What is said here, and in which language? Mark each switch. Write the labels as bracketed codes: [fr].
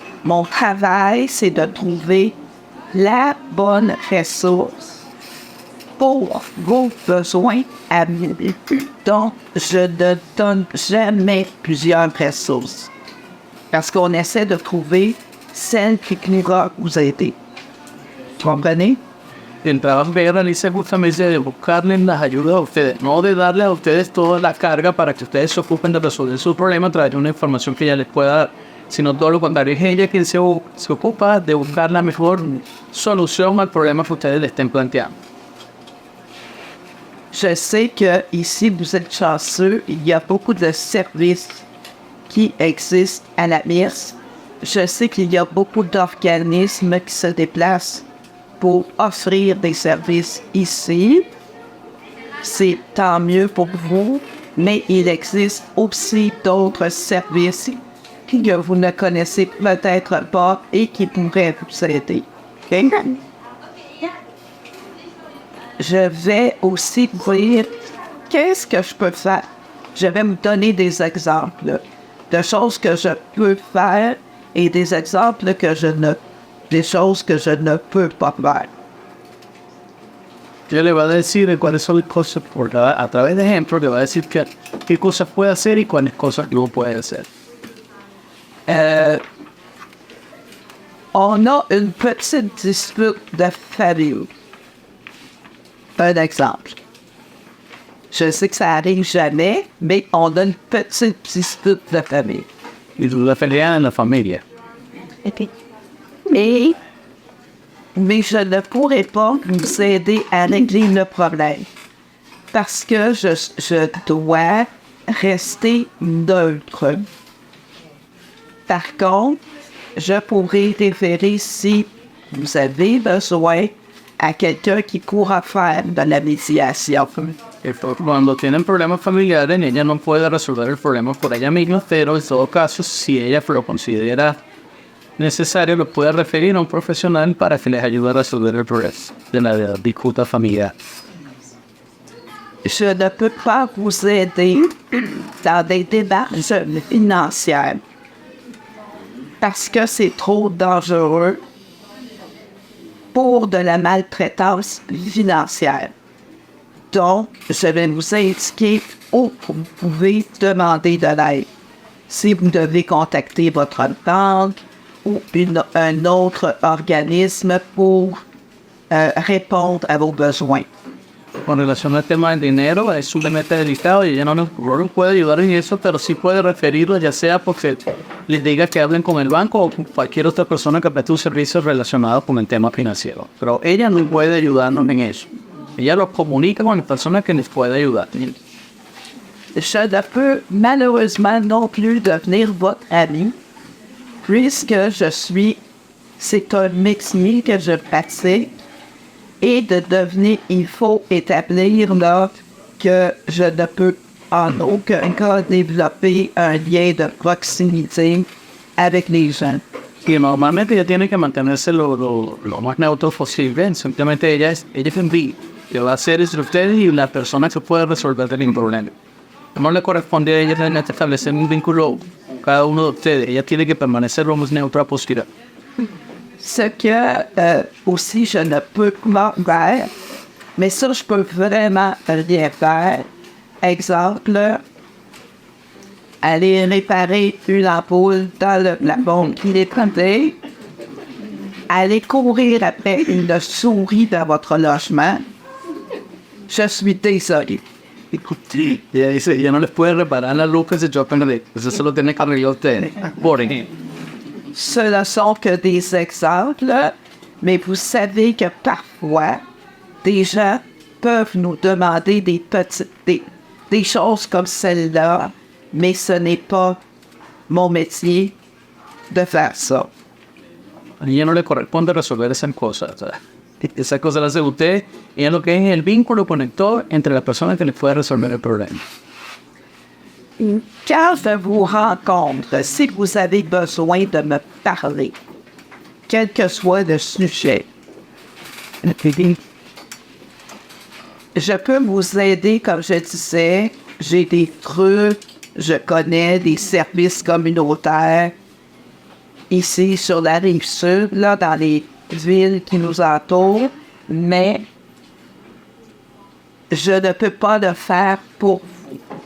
[fr] Mon travail, c'est de trouver la bonne ressource pour vos besoins à vous. Donc, je ne donne jamais plusieurs ressources. Parce qu'on essaie de trouver celle qui pourra vous aider. ¿Comprenez? [es] El trabajo que ella realiza es justamente de buscarles las ayudas a ustedes, no de darles a ustedes toda la carga para que ustedes se ocupen de resolver su problema a través de una información que ella les pueda dar, sino todo lo contrario, es ella quien se ocupa de buscar la mejor solución al problema que ustedes le estén planteando. [fr] Je sais que ici vous êtes chanceux, il y a beaucoup de services qui existent à la MIRS. Je sais qu'il y a beaucoup d'organismes qui se déplacent pour offrir des services ici. C'est tant mieux pour vous, mais il existe aussi d'autres services que vous ne connaissez peut-être pas et qui pourraient vous aider. Okay? Je vais aussi vous dire qu'est-ce que je peux faire. Je vais vous donner des exemples de choses que je peux faire et des exemples des choses que je ne peux pas faire. [es] Yo le voy a decir cuáles son las cosas, a través de ejemplos, le voy a decir qué cosas puede hacer y cuáles cosas no puede hacer. [fr] On a une petite dispute de famille. Un exemple. Je sais que ça arrive jamais, mais on a une petite dispute de famille. [es] Y la pelea en la familia. [fr] Mais je ne pourrai pas vous aider à régler le problème parce que je dois rester neutre. Par contre, je pourrai référer si vous avez besoin a quelqu'un qui pourra faire de la médiation. [es] Cuando tienen problemas familiares, ella no puede resolver el problema por ella misma, pero en todo caso, si ella lo considera necesario, lo puede referir a un profesional para que les ayude a resolver el problema de la disputa familiar. [fr] Je ne peux pas vous aider dans des démarches financières parce que c'est trop dangereux pour de la maltraitance financière. Donc, je vais vous indiquer où vous pouvez demander de l'aide. Si vous devez contacter votre banque ou un autre organisme pour répondre à vos besoins. [es] Con relación al tema del dinero, es sumamente delicado y ella no nos puede ayudar en eso, pero sí puede referirlo, ya sea porque les diga que hablen con el banco o con cualquier otra persona que preste un servicio relacionado con el tema financiero. Pero ella no puede ayudarnos en eso. Ella los comunica con las personas que les puede ayudar. [fr] je ne peux malheureusement non plus devenir votre ami, puisque c'est un métier que je pratique, et de devenir, il faut établir là que je ne peux en aucun cas développer un lien de proximité avec les gens. [es] Y normalmente ella tiene que mantenerse lo más neutro posible. Simplemente ella es un B. Que va a ser entre ustedes y la persona que puede resolver el problema. No le corresponde a ella tener que establecer un vínculo con cada uno de ustedes. Ella tiene que permanecer lo más neutra posible. [fr] Ce que aussi je ne peux pas faire, mais ça je peux vraiment rien faire. Exemple, aller réparer une ampoule dans le plafond qui est tombée, aller courir après une souris dans votre logement. Je suis désolé. [es] Ella dice, ella no les puede reparar las luces de Joker de eso se lo tiene que arreglar ustedes. Por ejemplo. [fr] Ce ne sont que des exemples, mais vous savez que parfois, des gens peuvent nous demander des choses comme celle-là, mais ce n'est pas mon métier de faire ça. [es] A ella no le corresponde resolver esas cosas. O sea, esa cosa la hace usted. Ella lo que es el vínculo conector entre la persona que le puede resolver el problema. [fr] Quand je vous rencontre, si vous avez besoin de me parler, quel que soit le sujet, je peux vous aider, comme je disais, j'ai des trucs, je connais des services communautaires ici sur la rive sud, là, dans les villes qui nous entourent, mais je ne peux pas le faire pour vous.